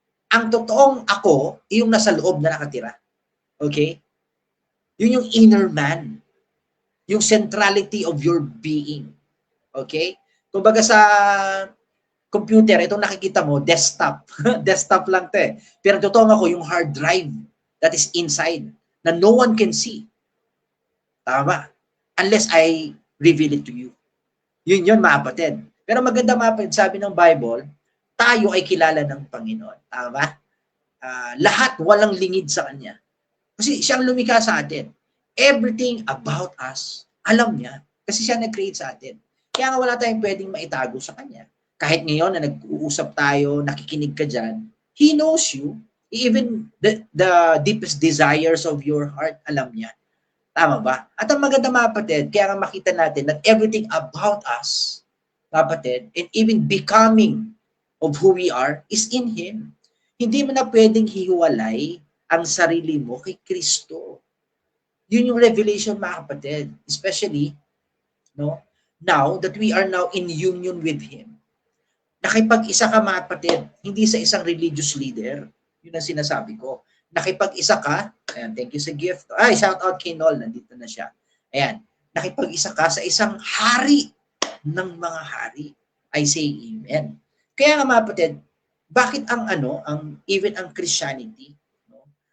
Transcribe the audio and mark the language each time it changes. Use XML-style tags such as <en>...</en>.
<tl>Ang totoong ako, yung nasa loob na nakatira. Okay? Yun yung inner man.</tl> <en>Yung centrality of your being. Okay?</en> <tl>Kumbaga sa computer, itong nakikita mo, desktop. Desktop lang to Pero totoong ako, yung hard drive</tl> <en>that is inside,</en> <tl>na</tl> <en>no one can see.</en> <tl>Tama?</tl> <en>Unless I reveal it to you.</en> <tl>Yun, mga kapatid. Pero maganda, mga kapatid, sabi ng Bible, tayo ay kilala ng Panginoon. Tama? Lahat walang lingid sa Kanya. Kasi siyang lumikha sa atin.</tl> <en>Everything about us,</en> <tl>alam niya. Kasi siya nag-create sa atin. Kaya nga wala tayong pwedeng maitago sa Kanya. Kahit ngayon na nag-uusap tayo, nakikinig ka dyan,</tl> <en>He knows you. Even the deepest desires of your heart,</en> <tl>alam niya.</tl> <en>Tama ba?</en> <tl>At ang maganda, mga kapatid, kaya nga makita natin</tl> <en>that everything about us, mga kapatid, and even becoming of who we are, is in Him.</en> <tl>Hindi mo na pwedeng hiwalay ang sarili mo kay Kristo. Yun yung revelation, mga kapatid.</tl> <en>Especially, no, now that we are now in union with Him.</en> <tl>Nakipag-isa ka, mga kapatid, hindi sa isang religious leader. Yun ang sinasabi ko. Nakipag-isa ka, ayan, thank you sa gift. Ay, shout out kay Nol, nandito na siya. Ayan, nakipag-isa ka sa isang hari ng mga hari.</tl> <en>I say amen.</en> <tl>Kaya nga, mga kapatid, bakit even ang Christianity, no?</tl>